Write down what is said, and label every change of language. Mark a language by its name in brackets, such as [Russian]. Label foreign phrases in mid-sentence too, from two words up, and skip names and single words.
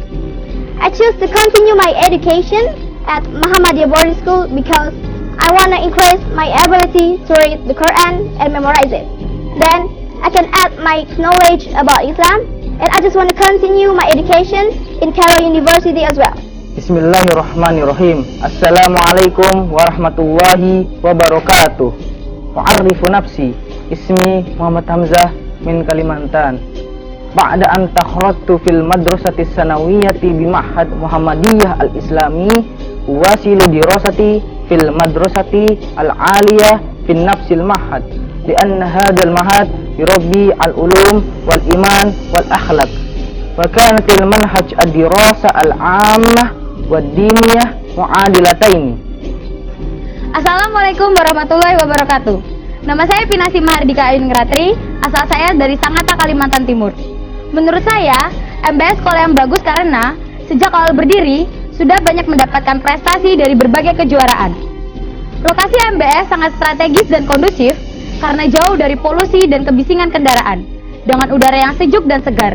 [English] I choose to continue my education at Muhammadiyah Boarding School because I want to increase my ability to read the Quran and memorize it. Then I can add my knowledge about Islam and I just want to continue my education in Cairo University as well. [Arabic] بسم الله الرحمن الرحيم السلام عليكم ورحمة الله وبركاته. معرف نفسي اسمي محمد حمزة من كاليمانتان. بعد أن تخرجت في المدرسة الثانوية بمعهد محمدية الإسلامي واصلت دراستي في المدرسة العالية في نفس المعهد لأن هذا المعهد يربي العلوم والإيمان والأخلاق. وكانت المنهج الدراسة العامة والدينية معادلتين. السلام عليكم ورحمة الله وبركاته. [Indonesian] Nama saya Pinasi Mahardika Ayuningratri, asal saya dari Sangatta, Kalimantan Timur. Menurut saya, MBS sekolah yang bagus karena sejak awal berdiri sudah banyak mendapatkan prestasi dari berbagai kejuaraan. Lokasi MBS sangat strategis dan kondusif karena jauh dari polusi dan kebisingan kendaraan, dengan udara yang sejuk dan segar.